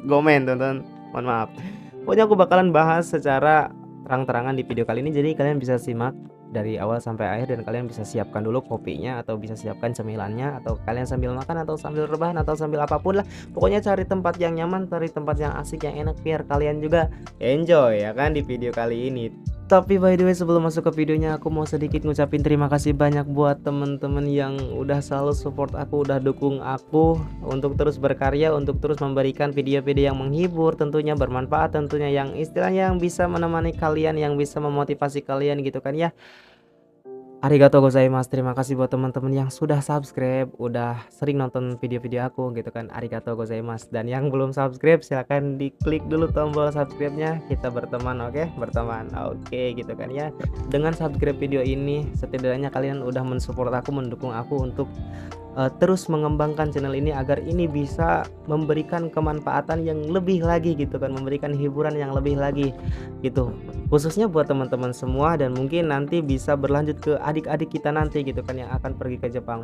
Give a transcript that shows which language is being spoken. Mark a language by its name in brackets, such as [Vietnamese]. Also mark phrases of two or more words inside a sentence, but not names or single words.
[Indonesian] Gomen teman-teman, mohon maaf. Pokoknya aku bakalan bahas secara terang-terangan di video kali ini, jadi kalian bisa simak dari awal sampai akhir dan kalian bisa siapkan dulu kopinya atau bisa siapkan cemilannya, atau kalian sambil makan atau sambil rebahan atau sambil apapun lah. Pokoknya cari tempat yang nyaman, cari tempat yang asik, yang enak biar kalian juga enjoy ya kan di video kali ini. Tapi [English] by the way, [Indonesian] sebelum masuk ke videonya, aku mau sedikit ngucapin terima kasih banyak buat temen-temen yang udah selalu support aku, udah dukung aku untuk terus berkarya, untuk terus memberikan video-video yang menghibur, tentunya bermanfaat, tentunya yang istilahnya yang bisa menemani kalian, yang bisa memotivasi kalian gitu kan ya. [Japanese] ありがとうございます. [Indonesian] Terima kasih buat teman-teman yang sudah subscribe, udah sering nonton video-video aku gitu kan. [Japanese] ありがとうございます. [Indonesian] Dan yang belum subscribe silahkan diklik dulu tombol subscribe-nya. Kita berteman, oke? Berteman. Oke, gitu kan ya. Dengan subscribe video ini setidaknya kalian udah mensupport aku, mendukung aku untuk terus mengembangkan channel ini agar ini bisa memberikan kemanfaatan yang lebih lagi gitu kan, memberikan hiburan yang lebih lagi gitu, khususnya buat teman-teman semua, dan mungkin nanti bisa berlanjut ke adik-adik kita nanti gitu kan yang akan pergi ke Jepang.